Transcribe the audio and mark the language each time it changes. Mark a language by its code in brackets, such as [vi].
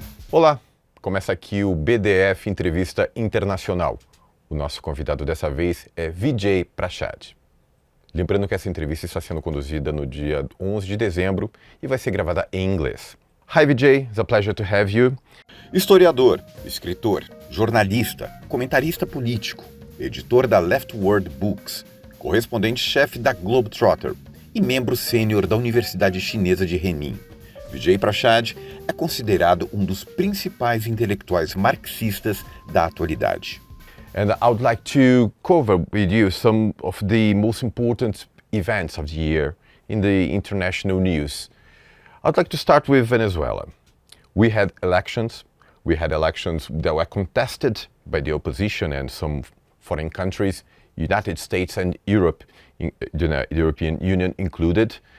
[pt] Olá, começa aqui o BdF Entrevista Internacional. O nosso convidado dessa vez é Vijay Prahsad. Lembrando que essa entrevista está sendo conduzida no dia 11 de dezembro e vai ser gravada em inglês. [en] Hi Vijay, it's a pleasure to have you. [pt] Historiador, escritor, jornalista, comentarista político, editor da Leftward Books, correspondente-chefe da Globetrotter e membro sênior da Universidade Chinesa de Renmin. Vijay Prashad é considerado um dos principais intelectuais marxistas da atualidade. [en] And I would like to cover with you some of the most important events of the year in the international news. I'd like to start with Venezuela. We had elections that were contested by the opposition and some foreign countries, United States and Europe, the European Union included.